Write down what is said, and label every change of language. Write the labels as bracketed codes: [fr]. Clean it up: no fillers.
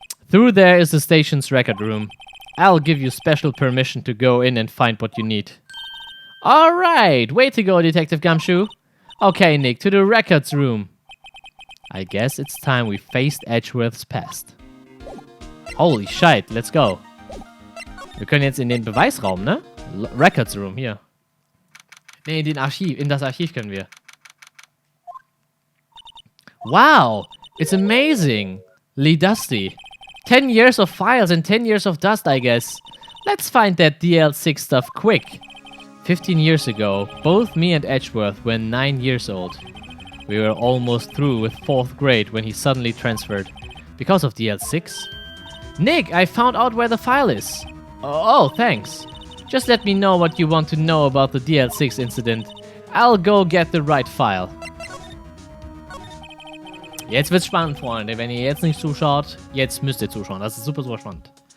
[en] Through there is the station's record room. I'll give you special permission to go in and find what you need. Alright, way to go, Detective Gumshoe. Okay, Nick, to the records room. I guess it's time we faced Edgeworth's past. Holy shit, let's go. [de] Wir können jetzt in den Beweisraum, ne? Records Room, hier. Ne, in das Archiv können wir. [en] Wow, it's amazingly dusty. 10 years of files and 10 years of dust, I guess. Let's find that DL6 stuff quick. 15 years ago, both me and Edgeworth were 9 years old. We were almost through with 4th grade when he suddenly transferred. Because of DL6? Nick, I found out where the file is. Oh, thanks. Just let me know what you want to know about the DL6 incident. I'll go get the right file. [de] Jetzt wird's spannend, Freunde. Wenn ihr jetzt nicht zuschaut, jetzt müsst ihr zuschauen. Das ist super, super spannend.